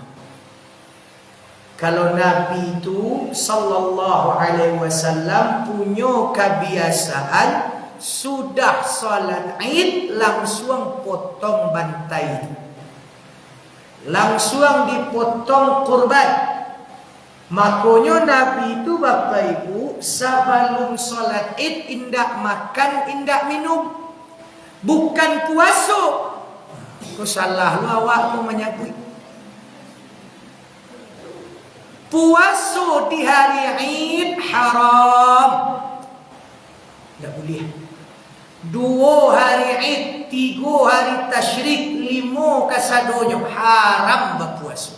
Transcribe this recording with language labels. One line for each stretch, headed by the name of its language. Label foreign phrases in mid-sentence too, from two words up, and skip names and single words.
Indonesian: Kalau Nabi itu
Arabic: صلى الله عليه وسلم
Indonesian: punya kebiasaan sudah salat Id langsung potong bantai. Langsung dipotong kurban. Makanya Nabi itu Bapak Ibu sebelum salat Id indak makan, indak minum. Bukan puasa.
Minangkabau: Kau salah awak tu menyakui.
Indonesian: Puasa di hari Id haram. Tak boleh. 2 hari Id, 3 hari tasyrik, 5 kasadonyo haram berpuasa.